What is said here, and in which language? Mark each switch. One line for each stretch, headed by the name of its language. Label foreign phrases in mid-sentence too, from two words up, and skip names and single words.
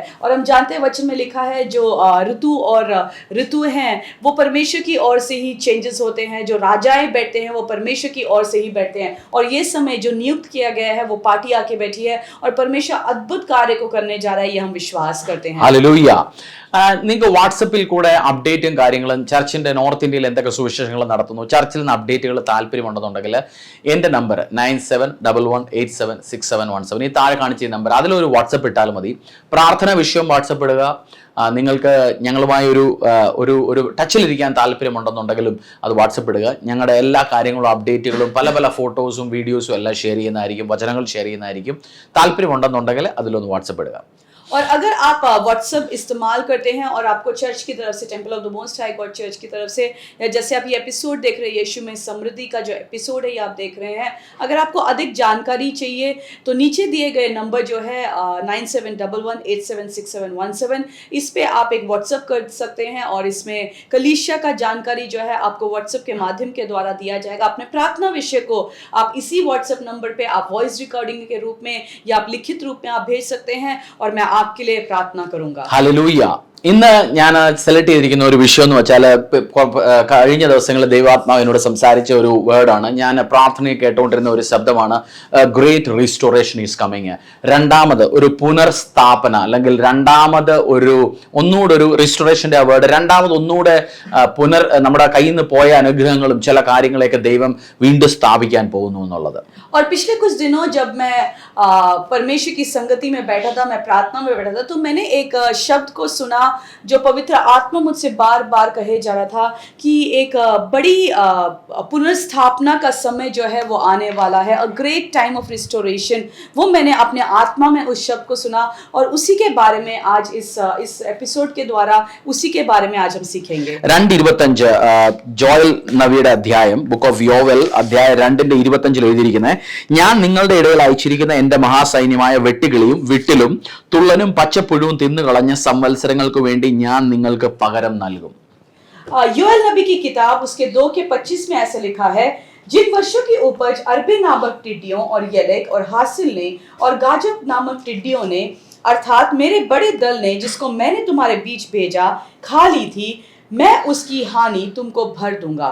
Hindi: और हम जानते हैं वचन में लिखा है जो ऋतु हैं वो परमेश्वर की ओर से ही चेंजेस होते हैं। जो राजाएं बैठते हैं वो परमेश्वर की ओर से ही बैठते हैं। और ये समय जो नियुक्त किया गया है वो पार्टी आके बैठी है और परमेश्वर अद्भुत कार्य को करने जा रहा है, ये हम विश्वास करते हैं। हालेलूया.
Malayalam: നിങ്ങൾക്ക് വാട്സപ്പിൽ കൂടെ അപ്ഡേറ്റും കാര്യങ്ങളും ചർച്ചിൻ്റെ നോർത്ത് ഇന്ത്യയിൽ എന്തൊക്കെ സുവിശേഷങ്ങൾ നടത്തുന്നു, ചർച്ചിൽ നിന്ന് അപ്ഡേറ്റുകൾ താല്പര്യമുണ്ടെന്നുണ്ടെങ്കിൽ എൻ്റെ നമ്പർ 9711876717, ഈ താഴെ കാണിച്ച നമ്പർ, അതിലൊരു വാട്സപ്പ് ഇട്ടാൽ മതി. പ്രാർത്ഥന വിഷയം വാട്സപ്പ് ഇടുക. നിങ്ങൾക്ക് ഞങ്ങളുമായി ഒരു ടച്ചിലിരിക്കാൻ താല്പര്യമുണ്ടെന്നുണ്ടെങ്കിലും അത് വാട്സപ്പ് ഇടുക. ഞങ്ങളുടെ എല്ലാ കാര്യങ്ങളും അപ്ഡേറ്റുകളും പല പല ഫോട്ടോസും വീഡിയോസും എല്ലാം ഷെയർ ചെയ്യുന്നതായിരിക്കും, വചനങ്ങൾ ഷെയർ ചെയ്യുന്നതായിരിക്കും. താല്പര്യമുണ്ടെന്നുണ്ടെങ്കിൽ അതിലൊന്ന് വാട്സപ്പ് ഇടുക.
Hindi: और अगर आप व्हाट्सएप इस्तेमाल करते हैं और आपको चर्च की तरफ से, टेम्पल ऑफ द मोस्ट हाई गॉड चर्च की तरफ से, या जैसे आप ये एपिसोड देख रहे हैं यीशु में समृद्धि का जो एपिसोड है ये आप देख रहे हैं, अगर आपको अधिक जानकारी चाहिए तो नीचे दिए गए नंबर जो है 9711876717, इस पे आप एक व्हाट्सएप कर सकते हैं और इसमें कलीसिया का जानकारी जो है आपको व्हाट्सएप के माध्यम के द्वारा दिया जाएगा। अपने प्रार्थना विषय को आप इसी व्हाट्सएप नंबर पे आप
English: voice recording
Hindi: के रूप में या आप लिखित रूप में आप भेज सकते हैं और मैं आपके लिए प्रार्थना करूंगा। हालेलूया.
Malayalam: ഇന്ന് ഞാൻ സെലക്ട് ചെയ്തിരിക്കുന്ന ഒരു വിഷയം എന്ന് വെച്ചാൽ കഴിഞ്ഞ ദിവസങ്ങളിൽ ദൈവാത്മാവ് എന്നോട് സംസാരിച്ച ഒരു വേർഡാണ്. ഞാൻ പ്രാർത്ഥനയിൽ കേട്ടുകൊണ്ടിരുന്ന ഒരു ശബ്ദമാണ്,
English: great restoration is coming.
Malayalam: രണ്ടാമത് ഒരു പുനർസ്ഥാപന, അല്ലെങ്കിൽ രണ്ടാമത് ഒന്നുകൂടെ ഒരു റീസ്റ്റോറേഷൻ്റെ വേർഡ്, രണ്ടാമത് ഒന്നുകൂടെ നമ്മുടെ കയ്യിൽ നിന്ന് പോയ അനുഗ്രഹങ്ങളും ചില കാര്യങ്ങളെയൊക്കെ ദൈവം വീണ്ടും സ്ഥാപിക്കാൻ പോകുന്നു എന്നുള്ളത്.
Hindi: और पिछले कुछ दिनों जब मैं परमेश्वर की संगति में बैठा था, मैं प्रार्थना में बैठा था, तो मैंने एक शब्द को सुना जो पवित्र आत्मा मुझसे बार बार कहे जा रहा था कि एक बड़ी पुनर्स्थापना का समय जो है वो आने वाला है,
English: a great time of restoration.
Hindi: वो मैंने अपने आत्मा में उस शब्द को सुना और उसी के बारे में आज इस एपिसोड के द्वारा उसी के बारे में आज हम सीखेंगे।
Malayalam: 2:25 ജോയൽ നബിയുടെ അധ്യായം, ബുക്ക് ഓഫ് യോവൽ അധ്യായം 2:25 എഴുതിയിരിക്കുന്നത്, ഞാൻ നിങ്ങളുടെ ഇടയിൽ അയച്ചിരിക്കുന്ന എന്റെ മഹാസൈന്യമായ വെട്ടുകിളിയും വിട്ടിലും തുള്ളനും പച്ചപ്പുഴുവും തിന്നുകളഞ്ഞ സംവത്സരങ്ങൾക്ക് വേണ്ടി ഞാൻ നിങ്ങൾക്ക് പകരം നൽകും.
Hindi: योएल नबी की किताब उसके 2:25 में ऐसा लिखा है, जिन वर्षों की उपज अरबे नामक टिड्डियों और यलेक और हासिल ने और गाजब नामक टिड्डियों ने, अर्थात मेरे बड़े दल ने, जिसको मैंने तुम्हारे बीच भेजा, खा ली थी, मैं उसकी हानि तुमको भर दूंगा.